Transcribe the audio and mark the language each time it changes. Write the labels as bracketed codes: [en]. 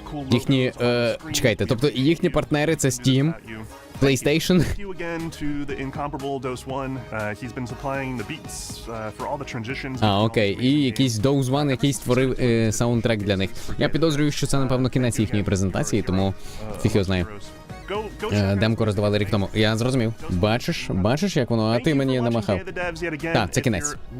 [uk] Їхні, чекайте, тобто їхні партнери це Steam, PlayStation. [en] Thank you again to the incomparable Dose One. He's been supplying the beats for all the transitions. [uk] Окей. І якийсь Dose One, який створив саундтрек для них. Я підозрюю, що це, напевно, кінець їхньої презентації, тому фіг його знає. Демку роздавали рік тому. Я зрозумів. Бачиш, як воно, а ти мені намахав. Так, це кінець.